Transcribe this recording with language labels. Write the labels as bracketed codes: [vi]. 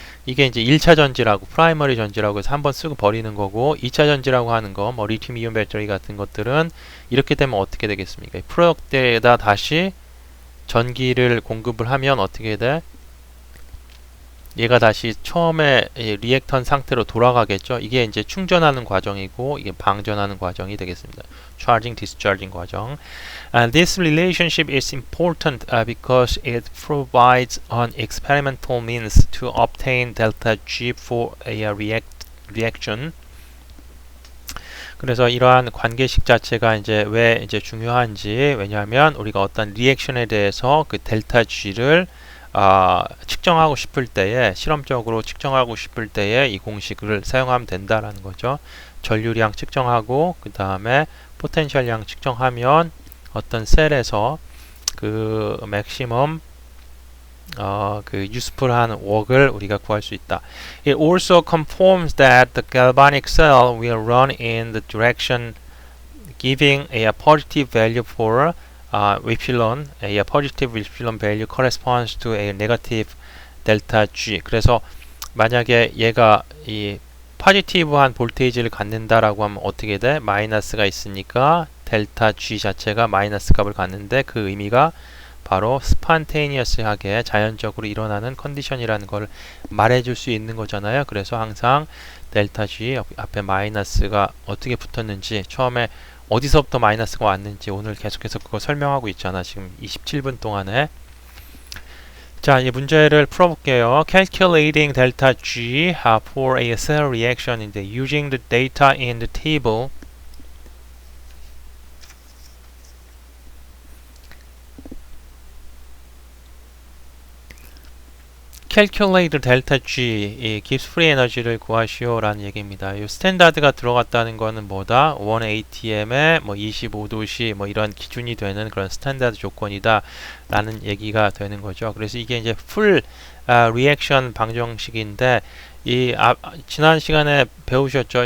[ko] 이게 이제 1차 전지라고 프라이머리 전지라고 해서 한번 쓰고 버리는 거고, 2차 전지라고 하는 거 뭐 리튬 이온 배터리 같은 것들은 이렇게 되면 어떻게 되겠습니까? 프로덕트에다 다시 전기를 공급을 하면 어떻게 돼? 얘가 다시 처음에 리액턴 상태로 돌아가겠죠. 이게 이제 충전하는 과정이고 이게 방전하는 과정이 되겠습니다. [en] Charging, discharging 과정. And this relationship is important because it provides an experimental means to obtain delta G for a reaction. [ko] 그래서 이러한 관계식 자체가 이제 왜 이제 중요한지, 왜냐하면 우리가 어떤 리액션에 대해서 그 델타 G를 측정하고 싶을 때에, 실험적으로 측정하고 싶을 때에 이 공식을 사용하면 된다라는 거죠. 전류량 측정하고 그 다음에 포텐셜량 측정하면 어떤 셀에서 그 맥시멈 그 useful한 work을 우리가 구할 수 있다. [en] It also confirms that the galvanic cell will run in the direction giving a positive value for 윕실론, a positive 윕실론 value corresponds to a negative delta G. [ko] 그래서 만약에 얘가 이 포지티브한 볼테이지를 갖는다라고 하면 어떻게 돼? 마이너스가 있으니까 델타 G 자체가 마이너스 값을 갖는데 그 의미가 바로 스판테니어스하게 자연적으로 일어나는 컨디션이라는 걸 말해줄 수 있는 거잖아요. 그래서 항상 델타 G 앞에 마이너스가 어떻게 붙었는지, 처음에 어디서부터 마이너스가 왔는지 오늘 계속해서 그거 설명하고 있잖아. 지금 27분 동안에. 자, 이 문제를 풀어볼게요. [en] Calculating delta G for a cell reaction [ko] 인데 [en] using the data in the table. calculate delta G, [ko] 이 gives free energy를 구하시오 라는 얘기입니다. 이 스탠다드가 들어갔다는 거는 뭐다? 1ATM에 뭐 25도씨 뭐 이런 기준이 되는 그런 스탠다드 조건이다 라는 얘기가 되는 거죠. 그래서 이게 이제 풀 리액션 방정식인데, 지난 시간에 배우셨죠?